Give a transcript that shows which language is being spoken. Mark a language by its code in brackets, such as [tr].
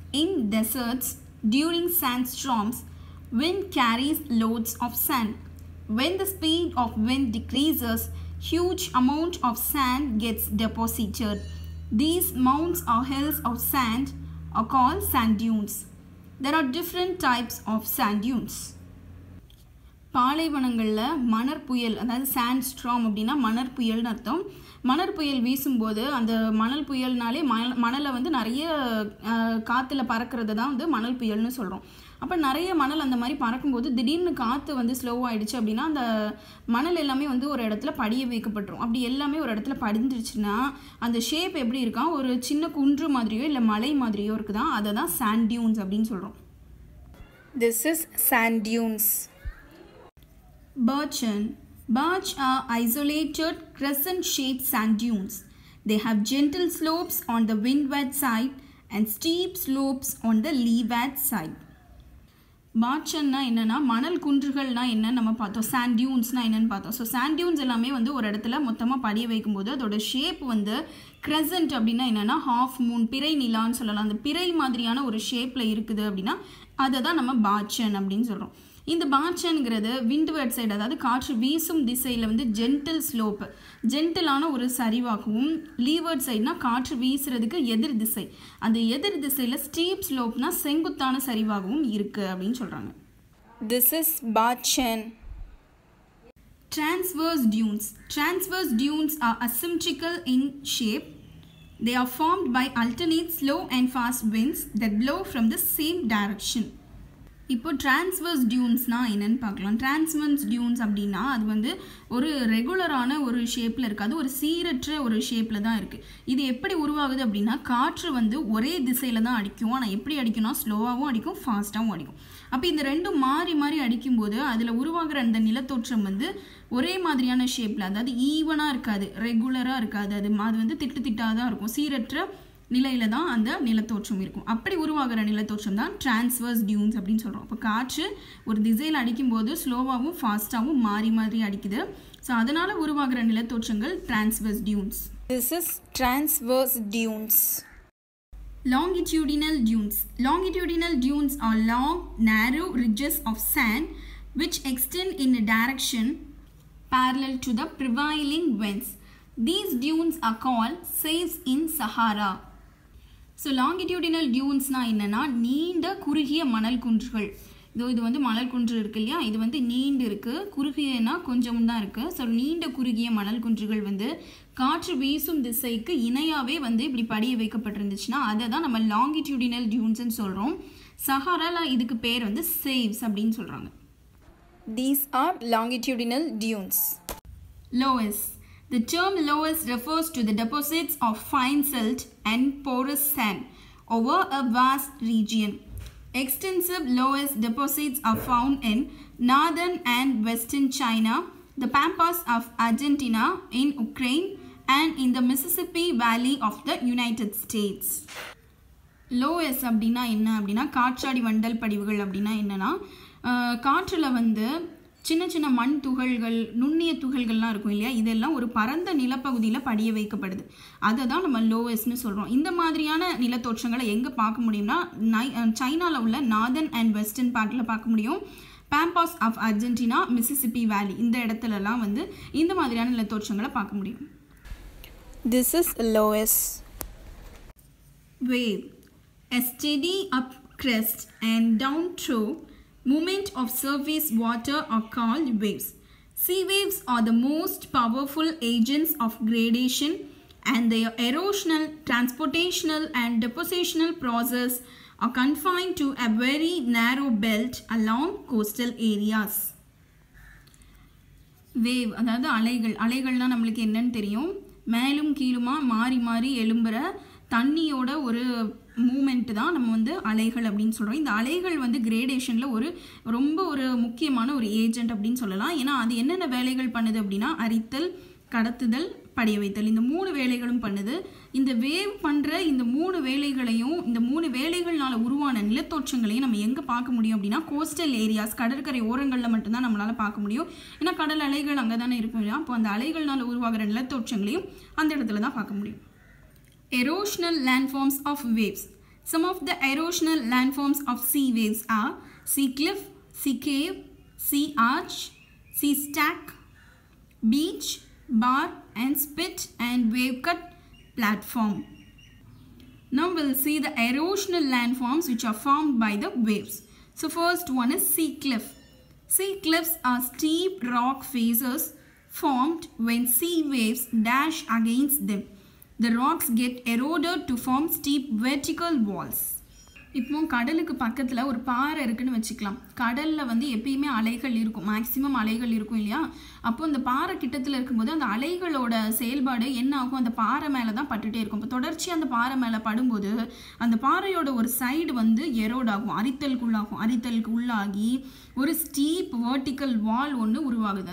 [en] In deserts, during sandstorms, wind carries loads of sand. When the speed of wind decreases, huge amount of sand gets deposited. These mounds or hills of sand are called sand dunes. There are different types of sand dunes. [ta] பாலைவனங்களில் மணற் புயல் அதாவது sand ஸ்ட்ராம் அப்படின்னா மணற் புயல்னு அர்த்தம். மணற் புயல் வீசும்போது அந்த மணல் புயல்னாலே மணலை வந்து நிறைய காற்றுல பறக்கிறது தான் வந்து மணல் புயல்னு சொல்கிறோம். அப்போ நிறைய மணல் அந்த மாதிரி பறக்கும்போது திடீர்னு காற்று வந்து ஸ்லோவாகிடுச்சு அப்படின்னா அந்த மணல் எல்லாமே வந்து ஒரு இடத்துல படிய வைக்கப்பட்டுரும். அப்படி எல்லாமே ஒரு இடத்துல படிஞ்சிருச்சுன்னா அந்த ஷேப் எப்படி இருக்கா, ஒரு சின்ன குன்று மாதிரியோ இல்லை மலை மாதிரியோ இருக்குதா, அதை தான் சாண்ட் டியூன்ஸ் அப்படின்னு சொல்கிறோம். [en] This is sand dunes. Birchen. Birch are isolated crescent-shaped sand dunes. They have gentle slopes on the windward side and steep slopes on the leeward side. [ta] பார்ச்சன்னா என்னென்னா மணல் குன்றுகள்னா என்னன்னு நம்ம பார்த்தோம். சாண்ட் டியூன்ஸ்னால் என்னென்னு பார்த்தோம். ஸோ சாண்ட் டியூன்ஸ் எல்லாமே வந்து ஒரு இடத்துல மொத்தமாக படிய வைக்கும்போது அதோட ஷேப் வந்து கிரெசன்ட் அப்படின்னா என்னென்னா ஹாஃப் மூன், பிறை நிலான்னு சொல்லலாம். அந்த பிறை மாதிரியான ஒரு ஷேப்பில் இருக்குது அப்படின்னா அதை தான் நம்ம பார்ச்சன் அப்படின்னு சொல்கிறோம். இந்த பார்ச்சன்கிறது விண்ட்வர்ட் சைடு, அதாவது காற்று வீசும் திசையில் வந்து ஜென்டில் ஸ்லோப்பு, ஜென்டிலான ஒரு சரிவாகவும், லீவர்ட் சைடுனா காற்று வீசுறதுக்கு எதிர் திசை, அந்த எதிர் திசையில் ஸ்டீப் ஸ்லோப்னா செங்குத்தான சரிவாகவும் இருக்குது அப்படின்னு சொல்கிறாங்க. [en] This is Barchen. Transverse dunes. Transverse dunes are asymmetrical in shape. They are formed by alternate slow and fast winds that blow from the same direction. [ta] இப்போ டிரான்ஸ்வர்ஸ் டியூன்ஸ்னால் என்னென்னு பார்க்கலாம். டிரான்ஸ்வர்ஸ் டியூன்ஸ் அப்படின்னா அது வந்து ஒரு ரெகுலரான ஒரு ஷேப்பில் இருக்காது, ஒரு சீரற்ற ஒரு ஷேப்பில் தான் இருக்குது. இது எப்படி உருவாகுது அப்படின்னா காற்று வந்து ஒரே திசையில் தான் அடிக்கும். ஆனால் எப்படி அடிக்கும்னா ஸ்லோவாகவும் அடிக்கும், ஃபாஸ்ட்டாகவும் அடிக்கும். அப்போ இந்த ரெண்டும் மாறி மாறி அடிக்கும்போது அதில் உருவாகிற அந்த நிலத்தோற்றம் வந்து ஒரே மாதிரியான ஷேப்பில், அதாவது ஈவனாக இருக்காது, ரெகுலராக இருக்காது. அது வந்து திட்டு திட்டாக தான் இருக்கும், சீரற்ற நிலையில தான் அந்த நிலத்தோற்றம் இருக்கும். அப்படி உருவாகிற நிலத்தோற்றம் தான் டிரான்ஸ்வர்ஸ் டியூன்ஸ் அப்படின்னு சொல்கிறோம். இப்போ காற்று ஒரு திசையில் அடிக்கும்போது ஸ்லோவாகவும் ஃபாஸ்ட்டாகவும் மாறி மாறி அடிக்குது. ஸோ அதனால் உருவாகிற நிலத்தோற்றங்கள் transverse tunes. [en] This is transverse dunes. Longitudinal dunes. Longitudinal dunes are long, narrow ridges of sand which extend in a direction parallel to the prevailing winds. These dunes are called saves in Sahara. [ta] So longitudinal டியூன்ஸ்னால் என்னென்னா நீண்ட குறுகிய மணல் குன்றுகள். இது வந்து மணல் குன்று இருக்கு இல்லையா, இது வந்து நீண்டு இருக்குது, குறுகியனா கொஞ்சம் தான் இருக்குது. ஸோ நீண்ட குறுகிய மணல் குன்றுகள் வந்து காற்று வீசும் திசைக்கு இணையாகவே வந்து இப்படி படிய வைக்கப்பட்டிருந்துச்சுன்னா அதை தான் நம்ம லாங்கிடியூடினல் டியூன்ஸ்ன்னு சொல்கிறோம். சஹாராவில் இதுக்கு பேர் வந்து சேவ்ஸ் அப்படின்னு சொல்கிறாங்க. [en] These are longitudinal dunes. Loess. The term loess refers to the deposits of fine silt and porous sand over a vast region. Extensive loess deposits are found in northern and western China, the pampas of Argentina, in Ukraine, and in the Mississippi Valley of the United States. [ta] லோஎஸ் அப்படின்னா என்ன அப்படின்னா காற்றாடி வண்டல் படிவுகள் அப்படின்னா என்னென்னா காற்றில் வந்து சின்ன சின்ன மண் துகள்கள், நுண்ணிய துகள்கள்லாம் இருக்கும் இல்லையா, இதெல்லாம் ஒரு பரந்த நிலப்பகுதியில் படிய வைக்கப்படுது. அதை தான் நம்ம லோவஸ்ட்னு சொல்கிறோம். இந்த மாதிரியான நிலத்தோற்றங்களை எங்கே பார்க்க முடியும்னா சைனாவில் உள்ள நார்தர்ன் அண்ட் வெஸ்டர்ன் பார்ட்டில் பார்க்க முடியும். பாம்பாஸ் ஆஃப் அர்ஜென்டினா, மிசிசிப்பி வேலி, இந்த இடத்துலலாம் வந்து இந்த மாதிரியான நிலத்தோற்றங்களை பார்க்க முடியும். [en] This is loess. Wave. A steady up crest and down throw movement of surface water are called waves. Sea waves are the most powerful agents of gradation, and their erosional, transportational and depositional process are confined to a very narrow belt along coastal areas. [ta] Wave அதாவது அலைகள்னா நம்மளுக்கு என்னன்னு தெரியும், மேலும் கீழுமா மாறி மாறி எழும்புற தண்ணியோட ஒரு moment தான் நம்ம வந்து அலைகள் அப்படின்னு சொல்கிறோம். இந்த அலைகள் வந்து கிரேடேஷனில் ரொம்ப முக்கியமான ஒரு ஏஜென்ட் அப்படின்னு சொல்லலாம். ஏன்னா அது என்னென்ன வேலைகள் பண்ணுது அப்படின்னா அரித்தல், கடத்துதல், படிய வைத்தல், இந்த 3 வேலைகளும் பண்ணுது. இந்த வேவ் பண்ணுற இந்த 3 வேலைகளையும், இந்த 3 வேலைகள்னால உருவான நிலத்தோற்றங்களையும் நம்ம எங்கே பார்க்க முடியும் அப்படின்னா கோஸ்டல் ஏரியாஸ், கடற்கரை ஓரங்களில் மட்டும்தான் நம்மளால் பார்க்க முடியும். ஏன்னா கடல் அலைகள் அங்கே தானே இருக்கும் இல்லையா. அப்போ அந்த அலைகள்னால உருவாகிற நிலத்தோற்றங்களையும் அந்த இடத்துல தான் பார்க்க முடியும். [en] Erosional landforms of waves. Some of the erosional landforms of sea waves are sea cliff, sea cave, sea arch, sea stack, beach, bar and spit and wave cut platform. Now we'll see the erosional landforms which are formed by the waves. So first one is sea cliff. Sea cliffs are steep rock faces formed when sea waves dash against them. The rocks get eroded to form steep vertical walls. [ta] இப்போ கடலுக்கு பக்கத்தில் ஒரு பாறை இருக்குன்னு வச்சுக்கலாம். கடலில் வந்து எப்பயுமே அலைகள் இருக்கும், மேக்ஸிமம் அலைகள் இருக்கும் இல்லையா. அப்போ அந்த பாறை கிட்டத்தில் இருக்கும்போது அந்த அலைகளோட செயல்பாடு என்ன ஆகும், அந்த பாறை மேலே தான் பட்டுகிட்டே இருக்கும். இப்போ தொடர்ச்சியாக அந்த பாறை மேலே படும்போது அந்த பாறையோட ஒரு சைடு வந்து எரோட் ஆகும், அரித்தலுக்கு உள்ளாகி ஒரு ஸ்டீப் வெர்டிக்கல் வால் ஒன்று உருவாகுது.